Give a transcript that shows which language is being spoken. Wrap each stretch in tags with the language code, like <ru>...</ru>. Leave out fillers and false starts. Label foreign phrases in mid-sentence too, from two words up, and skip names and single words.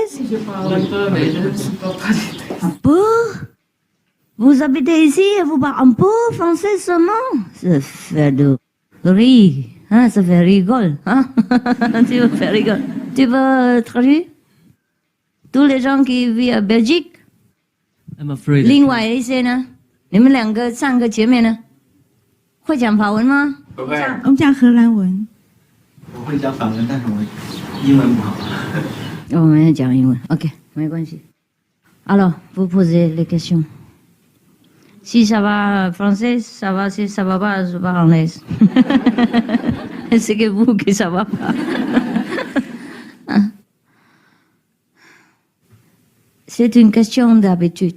<fr>Je parle un peu, mais je ne suis pas traductrice. Un peu? Vous habitez ici et vous parlez un peu français seulement? Ça fait de rire. Hein, ça fait rigole. Hein? Tu veux faire rigole. Tu veux traduire? Tous les gens qui vivent à Belgique?</fr> <en>I'm afraid.</en> <zh>另外一些呢？你们两个上个节目呢？会讲法文吗？不会，我们讲荷兰文。我会讲法文，但是我英文不好。我们要讲英文。OK， 没关系。</zh> <fr>Alors, vous posez les questions. Si ça va français, ça va. Si ça va pas, je parle anglais. C'est que vous qui ça va pas. C'est une question d'habitude.</fr>